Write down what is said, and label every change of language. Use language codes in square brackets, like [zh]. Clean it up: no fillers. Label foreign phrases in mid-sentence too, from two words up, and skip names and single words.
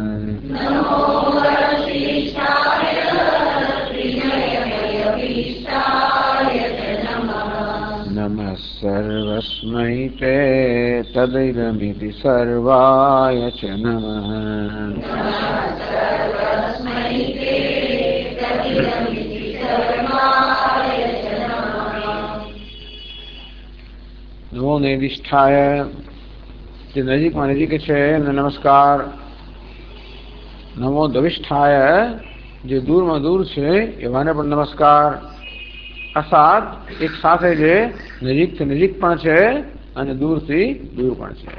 [sa] नमः सर्वस्मै ते तदिदमिति सर्वाय च नमः। नमो नेदिष्ठाय [gu] જે નજીકમાં નજીક છે એમને નમસ્કાર. [sa] નમો દવિષ્ઠાય [gu] જે દૂરમાં દૂર છે એવાને પણ નમસ્કાર. અસાત એક સાથે જે નજીકથી નજીક પણ છે અને દૂરથી દૂર પણ છે.